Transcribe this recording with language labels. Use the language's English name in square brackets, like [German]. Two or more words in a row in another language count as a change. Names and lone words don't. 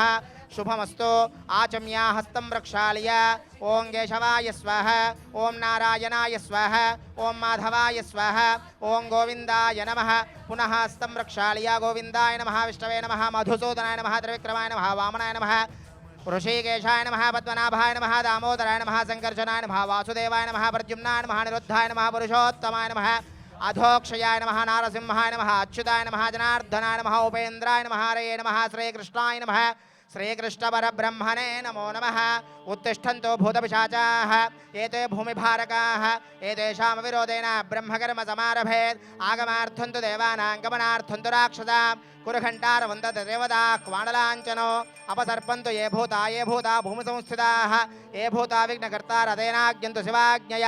[Sanskrit] శుభమస్తు. ఆచమ్యా హస్తం ప్రక్షాళయ. ఓం కేశవాయ స్వాహ. ఓం నారాయణాయ స్వాహ. ఓం మాధవాయ స్వాహ. ఓం గోవిందాయ నమః. పునః హస్తం ప్రక్షాళయ. గోవిందాయ నమః. విష్ణవే నమః. మధుసూదనాయ నమః. త్రివిక్రమాయ నమః. వామనాయ నమః. ऋषिकेशाय नमः पद्मनाभाय नमः दामोदराय नमः संकर्षणाय नमः वासुदेवाय नमः प्रद्युम्नाय नमः निरुद्धाय नमः पुरुषोत्तमाय नमः అధోక్షయాయ నమః నారసింహాయ నమః అచ్యుతాయ నమః జనార్దనాయ నమః ఉపేంద్రాయ నమః హరయే నమః శ్రీకృష్ణాయ నమః శ్రీకృష్ణపరబ్రహ్మణే నమో నమః ఉత్తిష్టంతో భూతపిశాచాః ఏతే భూమిభారకాః ఏతేషాం విరోధేన బ్రహ్మకర్మ సమారభేత్ ఆగమార్థం తు దేవానాం గమనార్థం తు రాక్షసాం కురుఘంటారవందత దేవతా క్వాణలాంఛనో అపసర్పంతు ఏ భూతా భూమి సంస్థితాః ఏ భూతా విఘ్నకర్తారదేనాజ్ఞంతు శివాజ్ఞయా.